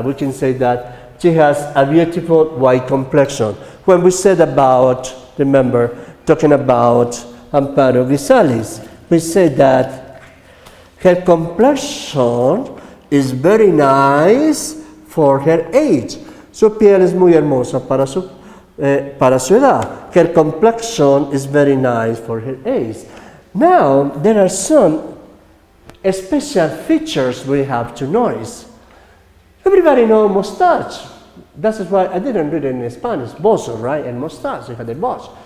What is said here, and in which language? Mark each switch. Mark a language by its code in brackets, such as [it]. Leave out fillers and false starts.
[en] We can say that she has a beautiful white complexion. When we said about, remember, talking about Amparo Grisales, we said that Her complexion is very nice for her age. [es] Su piel es muy hermosa para su edad. [en] Her complexion is very nice for her age. Now, there are some special features we have to notice. Everybody knows mustache. That's why I didn't read it in Spanish. Bozo, right? And mustache. You have the boss.